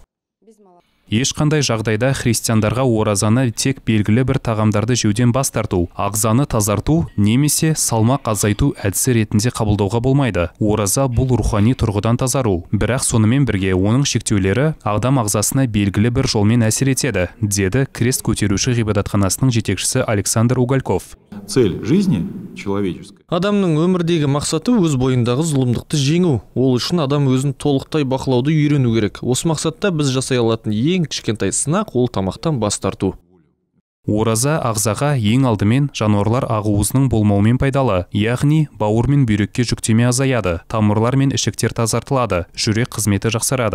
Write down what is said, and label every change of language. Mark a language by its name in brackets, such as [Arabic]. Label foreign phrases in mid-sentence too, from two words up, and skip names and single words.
[Kazakh] Ешқандай жағдайда христиандарға оразаны тек белгілі бір тағамдарды жеуден бас тарту, ағзаны тазарту немесе салмақ азайту әдісі ретінде қабылдауға болмайды. Ораза бұл рухани тұрғыдан тазару. Бірақ сонымен бірге оның шектеулері адам ағзасына белгілі бір жолмен әсер етеді, деді крест көтеруші ғибадатханасының жетекшісі Александр Угальков. [Russian] Цель жизни человеческой. [Kazakh] Адамның өмірдегі мақсаты өз бойындағы зұлымдықты жеңу. Ол үшін адам өзін толықтай бақылауды үйрену керек. Осы мақсатта біз жасай алатын ең кішкентай сынақ ол тамақтан бас тарту. Ораза ағзаға ең алдымен жануарлар ағуызының болмауымен пайдалы, яғни бауыр мен бүйрекке жүктеме азаяды, тамырлар мен ішектер тазартылады, жүрек қызметі жақсарады.